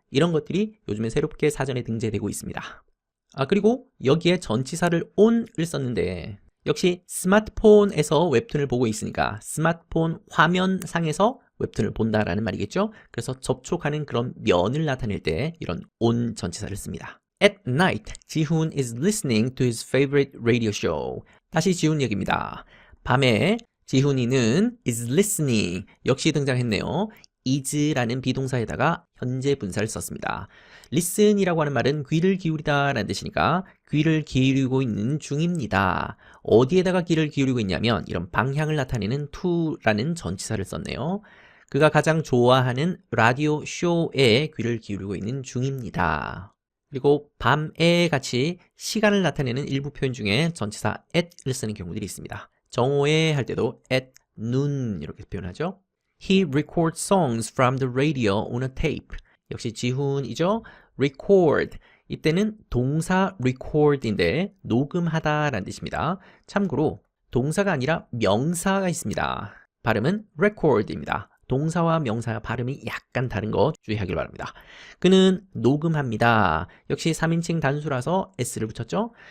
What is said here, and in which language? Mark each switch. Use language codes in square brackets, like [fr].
[ko] 이런 것들이 요즘에 새롭게 사전에 등재되고 있습니다. 그리고 여기에 전치사를 on을 썼는데 역시 스마트폰에서 웹툰을 보고 있으니까 스마트폰 화면상에서 웹툰을 본다라는 말이겠죠. 그래서 접촉하는 그런 면을 나타낼 때 이런 on 전치사를 씁니다. [en] At night, 지훈 is listening to his favorite radio show. [ko] 다시 지훈 얘기입니다. 밤에 지훈이는 [en] is listening [ko] 역시 등장했네요. is라는 비동사에다가 현재 분사를 썼습니다. listen이라고 하는 말은 귀를 기울이다 라는 뜻이니까 귀를 기울이고 있는 중입니다. 어디에다가 귀를 기울이고 있냐면 이런 방향을 나타내는 to라는 전치사를 썼네요. 그가 가장 좋아하는 라디오 쇼에 귀를 기울이고 있는 중입니다. 그리고 밤에 같이 시간을 나타내는 일부 표현 중에 전치사 at를 쓰는 경우들이 있습니다. 정오에 할 때도 [en] at noon [ko] 이렇게 표현하죠. [en] He records songs from the radio on a tape. [ko] 역시 지훈이죠. record. 이때는 동사 record인데 녹음하다 라는 뜻입니다. 참고로 동사가 아니라 명사가 있습니다. 발음은 record입니다. 동사와 명사와 발음이 약간 다른 거 주의하길 바랍니다. 그는 녹음합니다. 역시 3인칭 단수라서 s를 붙였죠.